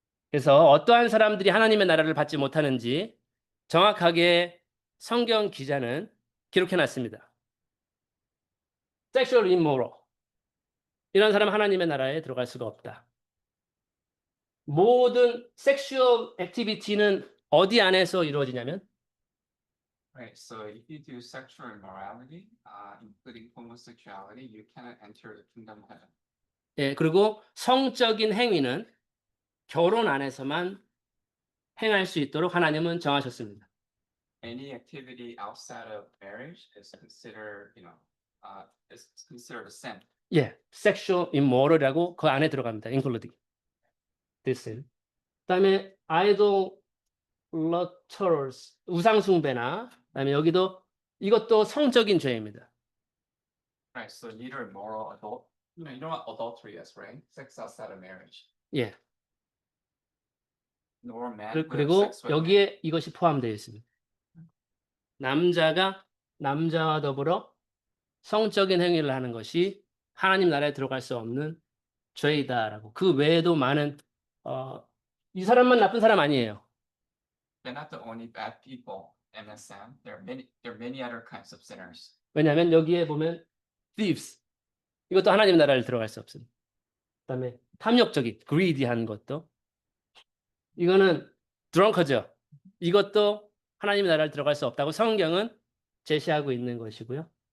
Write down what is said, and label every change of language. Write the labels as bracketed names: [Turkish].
[Korean] 그래서 어떠한 사람들이 하나님의 나라를 받지 못하는지 정확하게 성경 기자는 기록해 놨습니다. [English] Sexual immoral. [Korean] 이런 사람은 하나님의 나라에 들어갈 수가 없다. 모든 섹슈얼 액티비티는 어디 안에서 이루어지냐면 [English] Right. So if you do sexual immorality, including homosexuality, you cannot enter the kingdom of heaven. [Korean] 예, 그리고 성적인 행위는 결혼 안에서만 행할 수 있도록 하나님은 정하셨습니다. [English] Any activity outside of marriage is considered, is considered a sin. [Korean] 예, [English] sexual immoral [Korean] 이라고 그 안에 들어갑니다. [English] including this sin. [Korean] 그다음에 idolaters, 우상숭배나 그다음에 여기도 이것도 성적인 죄입니다. [English] Right. So neither immoral adult, you know what adultery is, right? Sex outside of marriage. [Korean] 예. [English] Nor man who have [Korean] 그리고 [English] sex with man. [Korean] 여기에 이것이 포함되어 있습니다. 남자가 남자와 더불어 성적인 행위를 하는 것이 하나님 나라에 들어갈 수 없는 죄이다라고. 그 외에도 많은 이 사람만 나쁜 사람 아니에요. [English] They're not the only bad people, MSM. There are many other kinds of sinners. [Korean] 왜냐하면 여기에 보면 thieves 이것도 하나님 나라를 들어갈 수 없습니다. 그다음에 탐욕적인 greedy한 것도 이거는 drunkards죠. 이것도 하나님 나라를 들어갈 수 없다고 성경은 제시하고 있는 것이고요.